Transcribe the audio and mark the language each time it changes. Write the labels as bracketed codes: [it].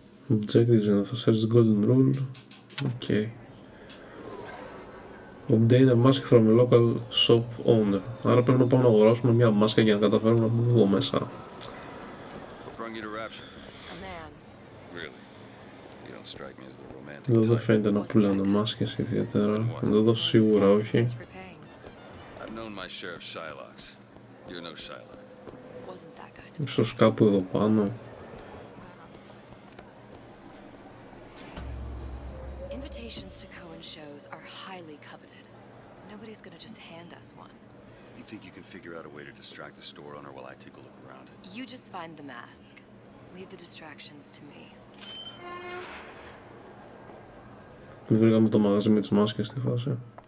[en] Objectives [el] είναι αυτό, [en] search the golden rule. Ok. Obtain a mask from a local shop owner. [el] Άρα πρέπει να πάμε να αγοράσουμε μια μάσκα για να καταφέρουμε να μπούμε εδώ μέσα. [en] What brought you to Rapture? A man. Really? You don't strike me as the romantic [el] Εδώ δεν [en] type. [el] φαίνεται να πουλάνε μάσκες ιδιαίτερα. Εδώ σίγουρα όχι. [en] Thanks for paying. I've known my share of Shylocks. You're no Shylock. Wasn't that kind of. [el] Ίσως κάπου εδώ πάνω. [en] Invitations to Cohen shows are highly coveted. Nobody's gonna just hand us one. You think you can figure out a way to distract the store owner while I take a look around? You just find the mask. Leave the distractions to me. [el] Βρήκαμε το μαγαζί με τις μάσκες στη φάση.